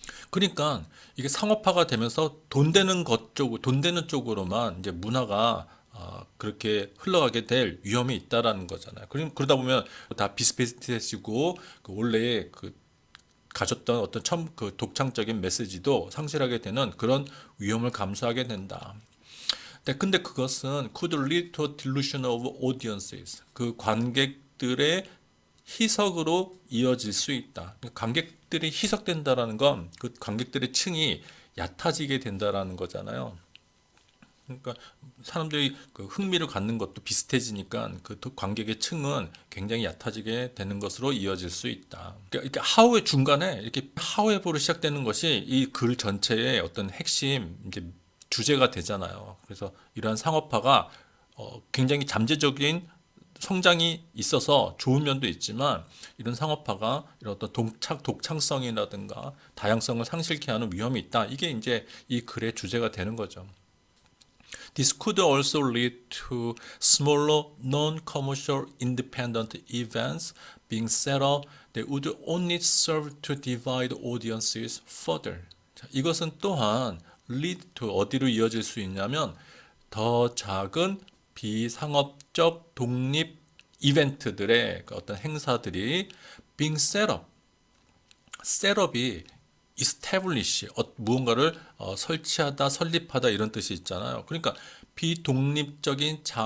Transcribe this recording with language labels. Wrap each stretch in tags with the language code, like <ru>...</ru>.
<ko>그러니까 이게 상업화가 되면서 돈 되는 쪽으로만 이제 문화가 그렇게 흘러가게 될 위험이 있다라는 거잖아요. 그러다 보면 다 비슷비슷해지고 그 원래의 그 가졌던 어떤 그 독창적인 메시지도 상실하게 되는 그런 위험을 감수하게 된다. 근데 그것은</ko> <en>could lead to a dilution of audiences.</en> <ko>그 관객들의 희석으로 이어질 수 있다. 관객들이 희석된다라는 건 그 관객들의 층이 얕아지게 된다라는 거잖아요. 그러니까 사람들이 그 흥미를 갖는 것도 비슷해지니까 그 관객의 층은 굉장히 얕아지게 되는 것으로 이어질 수 있다. 그러니까 이렇게 하우의 중간에 이렇게 하우에보로 시작되는 것이 이 글 전체의 어떤 핵심 이제 주제가 되잖아요. 그래서 이러한 상업화가 굉장히 잠재적인 성장이 있어서 좋은 면도 있지만 이런 상업화가 이런 어떤 독창성이라든가 다양성을 상실케 하는 위험이 있다. 이게 이제 이 글의 주제가 되는 거죠.</ko> <en>This could also lead to smaller non-commercial independent events being set up that would only serve to divide audiences further.</en> <ko>자, 이것은 또한 lead to 어디로 이어질 수 있냐면 더 작은 비상업적 독립 이벤트들의 어떤 행사들이</ko> <en>being set up,</en> <ko>셋업이 establish, 무언가를 설치하다, 설립하다 이런 뜻이 있잖아요. 그러니까 비독립적인</ko>